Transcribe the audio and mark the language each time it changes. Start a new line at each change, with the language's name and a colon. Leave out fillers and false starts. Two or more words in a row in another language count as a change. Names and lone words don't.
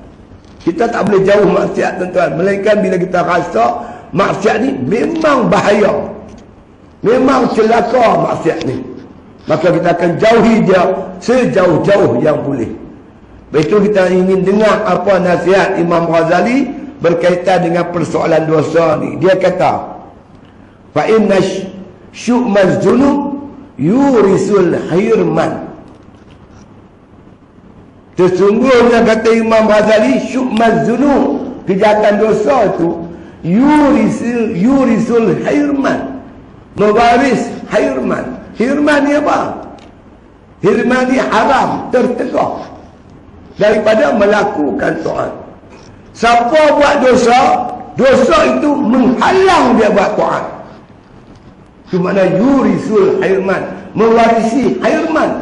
Malay: Kita tak boleh jauh maksiat tuan-tuan, melainkan bila kita rasa maksiat ni memang bahaya, memang celaka maksiat ni, maka kita akan jauhi dia sejauh-jauh yang boleh. Begitu kita ingin dengar apa nasihat Imam Ghazali berkaitan dengan persoalan dosa ni. Dia kata,
Arabic: فإن شؤم الذنوب يورث الحرمان.
Malay: Sesungguhnya kata Imam Ghazali,
Arabic: شؤم الذنوب,
Malay: kejahatan dosa tu
Arabic: يورث الحرمان,
Malay: mewaris hirman. Hirman ni apa? Hirman ni haram, tertegah daripada melakukan taat. Siapa buat dosa, dosa itu menghalang dia buat taat. Itu makna
Arabic: يورث الحرمان,
Malay: mewarisi hirman.